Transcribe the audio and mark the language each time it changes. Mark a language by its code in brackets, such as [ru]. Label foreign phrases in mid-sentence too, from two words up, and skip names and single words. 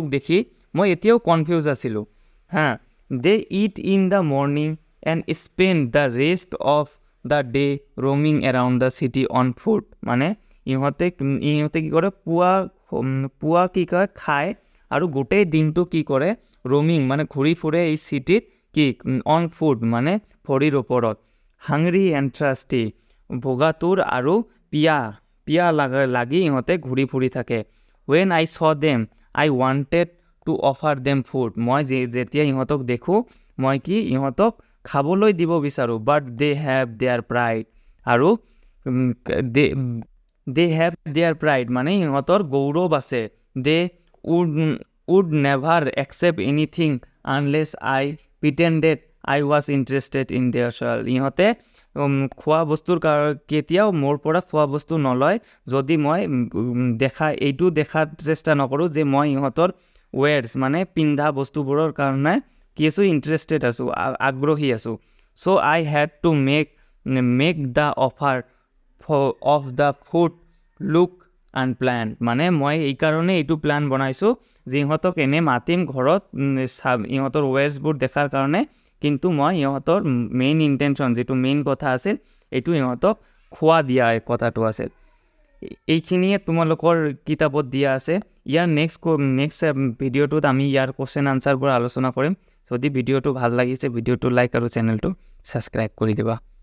[as] দেখি মই এতিয়াও কনফিউজ আছিলোঁ হা [en] they eat in the morning and spend the rest of the day roaming around the city on foot [as] মানে ইহঁতে কি কৰে পুৱা কি কয় খায় আৰু গোটেই দিনটো কি কৰে roaming মানে ঘূৰি ফুৰে এই চিটিত কি [en] on foot [as] মানে ভৰিৰ ওপৰত [en] hungry and thirsty [as] ভোগাতুৰ আৰু পিয়া লাগি ইহঁতে ঘূৰি ফুৰি থাকে [en] when I saw them I wanted to offer them food [as] মই যেতিয়া ইহঁতক দেখো মই কি ইহঁতক খাবলৈ দিব বিচাৰো [en] but they have their pride [as] আৰু [en] they have their pride [as] মানে ইহঁতৰ গৌৰৱ আছে [en] they would never accept anything unless I pretended I was interested in their soil [as] ইহঁতে খোৱা বস্তুৰ কেতিয়াও মোৰ পৰা খোৱা বস্তু নলয় যদি মই এইটো দেখাৰ চেষ্টা নকৰোঁ যে মই ইহঁতৰ wears মানে পিন্ধা বস্তুবোৰৰ কাৰণে কি আছোঁ ইণ্টাৰেষ্টেড আছোঁ আগ্ৰহী আছোঁ [en] so I had to make the offer of the food look unplanned [as] মানে মই এই কাৰণে এইটো প্ল্যান বনাইছোঁ যে ইহঁতক এনে মাতিম ঘৰত ইহঁতৰ wearsবোৰ দেখাৰ কাৰণে কিন্তু মই ইহঁতৰ [en] main intention [as] যেটো মেইন কথা আছিল এইটো ইহঁতক খোৱা দিয়া কথাটো আছিল এইখিনিয়ে তোমালোকৰ কিতাপত দিয়া আছে ইয়াৰ নেক্সট ভিডিঅ'টোত আমি ইয়াৰ [en] question answer [as] আলোচনা কৰিম যদি ভিডিঅ'টো ভাল লাগিছে ভিডিঅ'টো লাইক আৰু চেনেলটো সাবস্ক্ৰাইব কৰি দিবা